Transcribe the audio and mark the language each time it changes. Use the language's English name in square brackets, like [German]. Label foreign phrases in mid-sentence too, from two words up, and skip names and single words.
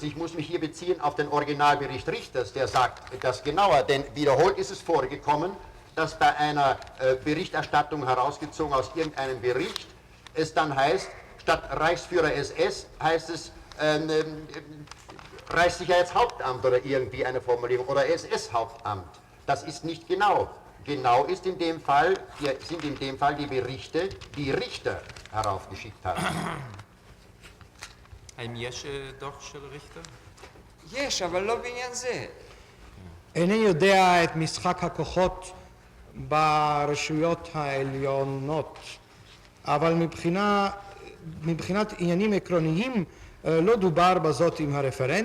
[German] Ich muss mich hier beziehen auf den Originalbericht Richters, der sagt das genauer, denn wiederholt ist es vorgekommen, dass bei einer Berichterstattung herausgezogen aus irgendeinem Bericht es dann heißt, statt Reichsführer SS heißt es Reichssicherheitshauptamt oder irgendwie eine Formulierung oder SS-Hauptamt. Das ist nicht genau. Genau ist in dem Fall, sind in dem Fall die Berichte, die Richter heraufgeschickt haben. [Hebrew] האם יש דוח של ריכטר? יש, אבל לא בעניין זה. איני יודע את משחק הכוחות ברשויות העליונות, אבל מבחינת עניינים עקרוניים לא דובר בזאת עם הרפרנט.